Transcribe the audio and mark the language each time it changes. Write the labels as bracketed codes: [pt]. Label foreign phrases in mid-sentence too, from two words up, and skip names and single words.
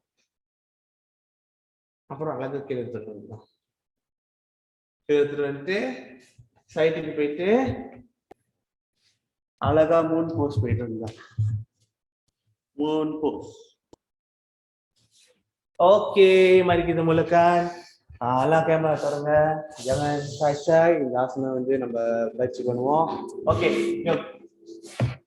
[ta] அப்புறம் அழகா கீழே எடுத்துட்டு வந்துடலாம். எடுத்துட்டு வந்துட்டு சைட்டுக்கு போயிட்டு அழகா [en] moon pose [ta] போயிட்டு இருந்தா [en] moon pose. [ta] ஓகே, [ms] mari kita mulakan. Ala kamera தரங்க, jangan shy. [ta] இந்த ஆசனம் வந்து நம்ம பயிற்சி பண்ணுவோம். ஓகே,